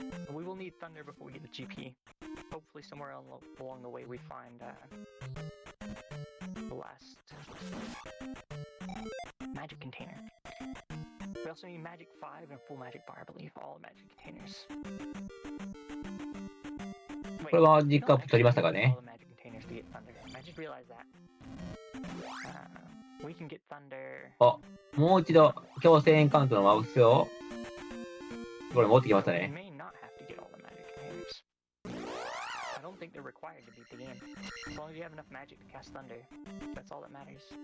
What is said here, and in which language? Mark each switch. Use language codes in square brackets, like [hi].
[en] We will need thunder before we get to GP. Hopefully somewhere along the way we find the last magic container. We also need magic 5 and full magic bar, I believe. All magic containers. [ja] これは実家アップ取りましたかね。 [en] All the magic containers to get thunder. I just realized that. We can get thunder. [ja] あ、もう一度強制エンカウントのマウスをこれ持ってきました [en] We [ja] ね。 [en] may not have to get all the magic containers. I don't think they're required to beat the game. As long as you have enough magic to cast thunder, that's all that matters.